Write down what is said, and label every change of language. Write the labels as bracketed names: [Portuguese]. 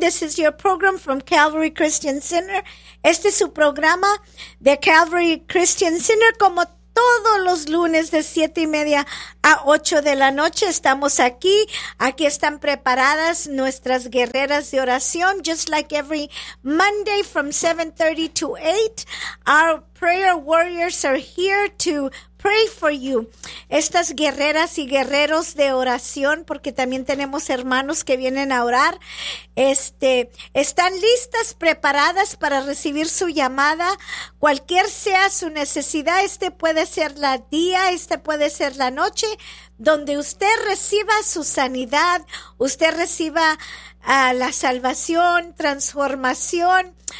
[English] This is your program from Calvary Christian Center. [Spanish] Este es su programa de Calvary Christian Center. Como todos los lunes de 7:30 a 8 de la noche, estamos aquí. Aquí están preparadas nuestras guerreras de oración. [English] Just like every Monday from 7:30 to 8, our prayer warriors are here to pray for you. [Spanish] Estas guerreras y guerreros de oración, porque también tenemos hermanos que vienen a orar, están listas, preparadas para recibir su llamada. Cualquier sea su necesidad, este puede ser la día, este puede ser la noche, donde usted reciba su sanidad, usted reciba la salvación, transformación.